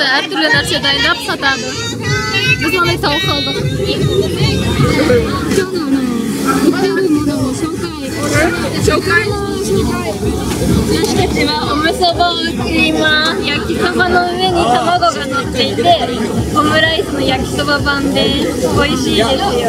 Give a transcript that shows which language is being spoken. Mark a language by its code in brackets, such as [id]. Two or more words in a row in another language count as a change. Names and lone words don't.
[uz] türlü narsalarni sotadi. Biz ona sovg'a qildik. [ja] 今日の売ってるものを紹介。私たちはおむそばを作ります。焼きそばの上に卵が乗っていて、オムライスの焼きそば版で美味しいですよ。